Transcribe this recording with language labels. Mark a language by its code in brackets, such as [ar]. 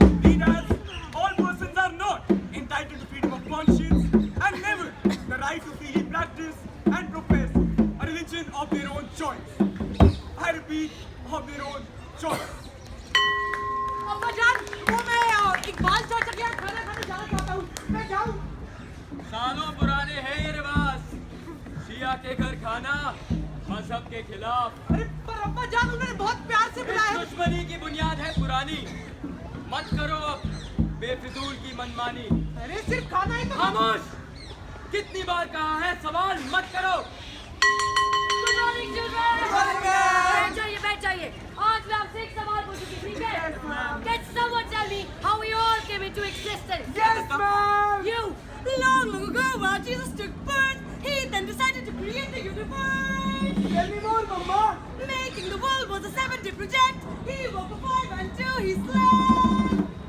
[en] Read as, all persons are not entitled to freedom of conscience and never the right to freely practice and profess a religion of their own choice. I repeat, of their own choice. [hi] अम्मा जान, वो मैं इकबाल चाचा के यहाँ खाना खाने जाना चाहता हूँ। मैं जाऊँ? सालों पुराने हैं ये रिवाज। शिया के घर खाना मजहब के खिलाफ। अरे पर अम्मा जान, उन्होंने बहुत प्यार से इस बुलाया है। दुश्मनी की बुनियाद है पुरानी। मत करो अब बेफिजूल की मनमानी। अरे सिर्फ खाना ही तो। खामोश! कितनी बार कहा है सवाल मत करो। [en] Good morning, children. [hi] बैठ जाइए, बैठ जाइए। आज मैं आपसे एक सवाल पूछूंगी, ठीक है? [en] Can someone tell me how we all came into existence? Yes, ma'am. You. Long, long ago, while Jesus took birth, he then decided to create the universe. Tell me more, Mama. Making the world was a 7-day project. He woke up 5 until he slept.